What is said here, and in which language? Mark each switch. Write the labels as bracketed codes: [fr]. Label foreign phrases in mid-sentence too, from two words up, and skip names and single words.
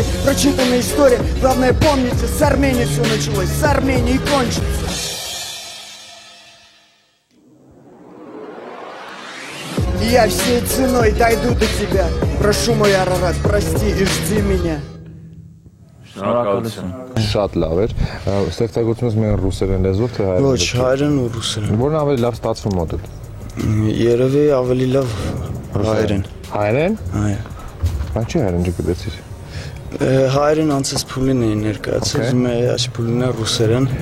[ru] Прочитанная история, главное помните, с Армении все началось, с Армении и кончится. Я всей ценой дойду до тебя. Прошу, мой Арарат, прости и жди меня. [hy] Շատ լավ էր։ Ստեղծագործությունս մեր ռուսերեն լեզվով թե հայերեն։ Ոչ, հայերեն ու ռուսերեն։ Որն ավելի լավ ստացվում մոտդ։ Երևի ավելի լավ հայերեն։ Հայերեն։ Այո։ Բայց չի հայերեն ջկդեցիր։ Հայերեն անցած փուլին է ներկայացել, ուզում եմ այս փուլին է ռուսերեն։